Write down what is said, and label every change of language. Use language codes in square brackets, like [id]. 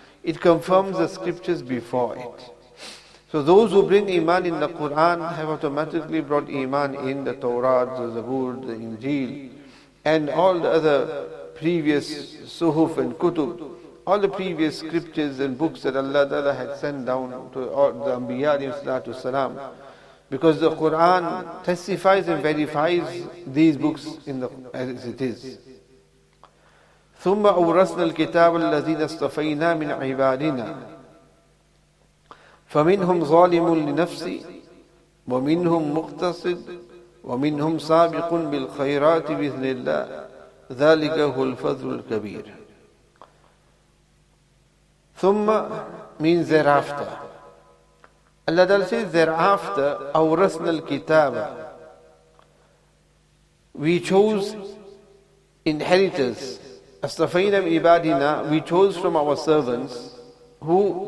[en] It confirms the scriptures before it. So those who bring Iman in the Quran have automatically brought Iman in the Torah, the Zabur, the Injil, and all the other previous Suhuf and Kutub, all the previous scriptures and books that Allah Ta'ala had sent down to all the Anbiya alayhi salatu salam. Because the Quran testifies and verifies these books as it is. [ar] ثم أورثنا الكتاب الذين اصطفينا من عبادنا فمنهم ظالم لنفسه ومنهم مقتصد ومنهم سابق بالخيرات بإذن الله ذلك هو الفضل الكبير. [en] ثم means thereafter. Allah Ta'ala says thereafter [ar] أورثنا الكتاب, [en] we chose inheritors. [ar] اصطفينا من عبادنا, [en] we chose from our servants. Who?